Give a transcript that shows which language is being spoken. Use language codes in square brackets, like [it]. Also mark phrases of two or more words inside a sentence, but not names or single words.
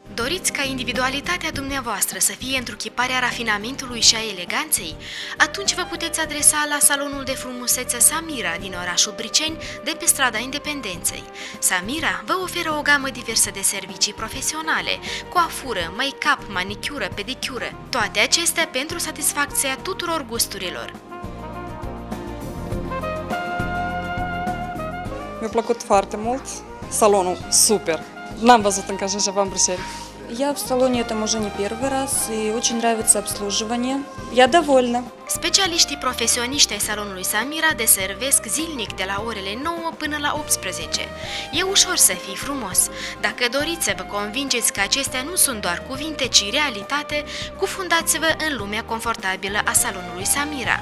[ro] Doriți ca individualitatea dumneavoastră să fie întruchiparea rafinamentului și a eleganței? Atunci vă puteți adresa la salonul de frumusețe Samira din orașul Briceni, de pe strada Independenței. Samira vă oferă o gamă diversă de servicii profesionale, coafură, make-up, manicură, pedicură, toate acestea pentru satisfacția tuturor gusturilor. Mi-a plăcut foarte mult, salonul super. N-am văzut încă așa ceva în Bruxelles. [ru] Я в салоне этом уже не первый раз, и очень нравится обслуживание. Я довольна. [ro] Specialiștii profesioniști ai salonului Samira deservesc zilnic de la orele 9 până la 18. E ușor să fii frumos. Dacă doriți să vă convingeți că acestea nu sunt doar cuvinte, ci realitate, cufundați-vă în lumea confortabilă a salonului Samira.